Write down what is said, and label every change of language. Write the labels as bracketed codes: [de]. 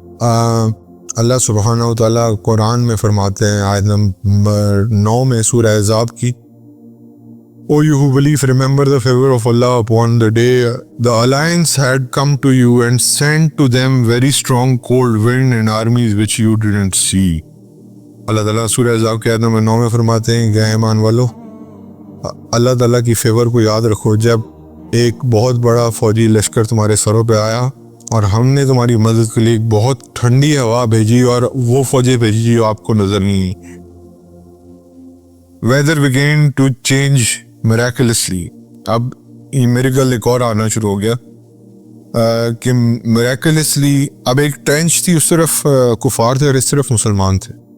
[ur] اللہ سبحانہ و تعالیٰ قرآن میں فرماتے ہیں آیت نمبر 9 میں سورہ احزاب کی, [en] O you who believe, remember the favor of Allah upon the day the alliance had come to you and sent to them very strong cold wind and armies which you didn't see. [ur] اللہ تعالیٰ سورہ احزاب کے آیت number 9 میں فرماتے ہیں کہ ایمان والو, اللہ تعالیٰ کی فیور کو یاد رکھو جب ایک بہت بڑا فوجی لشکر تمہارے سروں پہ آیا اور ہم نے تمہاری مدد کے لیے ایک بہت ٹھنڈی ہوا بھیجی اور وہ فوجیں بھیجی جو آپ کو نظر نہیں آئی. [en] Weather began to change miraculously. [ur] اب یہ میریکل ایک اور آنا شروع ہو گیا کہ miraculously اب ایک ٹرینچ تھی, اس طرف کفار تھے اور اس طرف مسلمان تھے.